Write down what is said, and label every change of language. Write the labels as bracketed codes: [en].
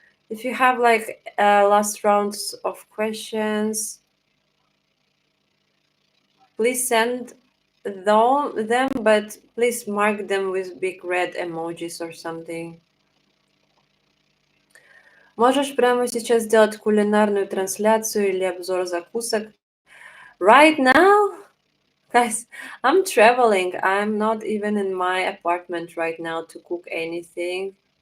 [en] If you have like last rounds of questions, please send them, but please mark them with big red emojis or something. [ru] Можешь прямо сейчас сделать кулинарную трансляцию или обзор закусок? [en] Right now? Guys, I'm traveling. I'm not even in my apartment right now to cook anything.